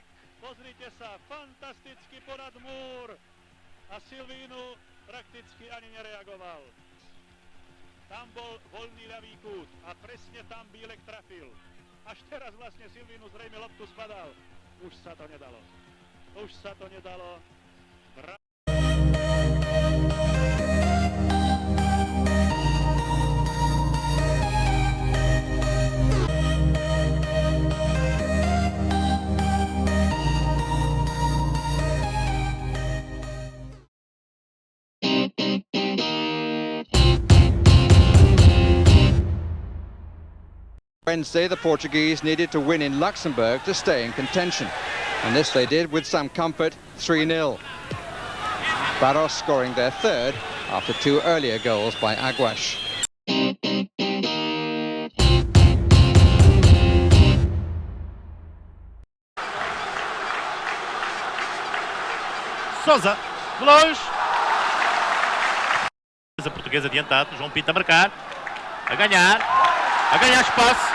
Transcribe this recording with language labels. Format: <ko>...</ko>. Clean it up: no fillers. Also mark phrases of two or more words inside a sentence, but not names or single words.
<sk>Pozrite sa, fantasticky ponad múr. A Silvínu prakticky ani nereagoval. Tam bol voľný ľavý kút a presne tam Bílek trafil. Až teraz vlastne Silvínu zrejme loptu spadal. Už sa to nedalo.</sk> <en>Wednesday, the Portuguese needed to win in Luxembourg to stay in contention. And this they did with some comfort, 3-0. Barros scoring their third after 2 earlier goals by Aguas.</en> <pt>Sousa, de longe. A portuguesa adiantado, João Pinto a marcar, a ganhar espaço.</pt>